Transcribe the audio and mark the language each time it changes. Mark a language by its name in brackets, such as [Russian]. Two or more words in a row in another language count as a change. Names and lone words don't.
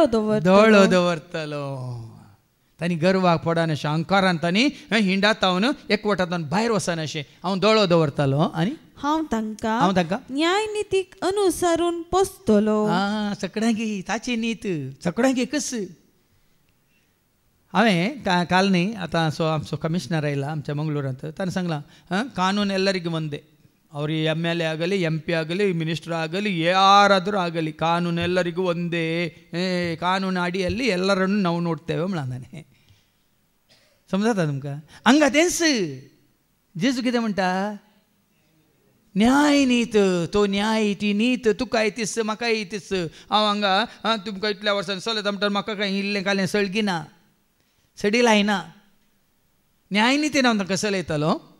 [Konkani] दवरतलो तांणी गर्वाक पडना अशें अहंकारान तांणी हिंडात एकवटांत भायर वचना अशें हांव दोळो दवरतालो आनी हांव तांकां न्याय नितीक अनुसरून पोसतलो सगळ्यांक ताची नीत सगळ्यांक एकच हांवें काल न्ही आतां आमचो कमिशनर आयला आमच्या मंगळूरांत ताणें सांगलां कानून ಎಲ್ಲರಿಗೂ [Kannada] ಒಂದೇ ಅವ್ರು MLA ಆಗಲಿ MP ಆಗಲಿ ಮಿನಿಸ್ಟರ್ ಆಗಲಿ ಯಾರಾದರೂ ಆಗಲಿ ಕಾನೂನು ಎಲ್ಲರಿಗೂ ಒಂದೇ ಕಾನೂನು ಅಡಿಯಲ್ಲಿ ಎಲ್ಲರನ್ನು ನಾವು ನೋಡ್ತೇವೆ [Konkani] म्हणाने समजता तुमकां हांगा तेंच जेजू कितें म्हणटा न्याय नीत तो न्याय ती नीत तुका येतीस म्हाका येतीस हांव हांगा तुमकां इतल्या वर्सांनी चलयता म्हणटा म्हाका कांय इल्लें कालें सळगिना सडी लायना न्याय नितीन हांव तांकां चलयतलो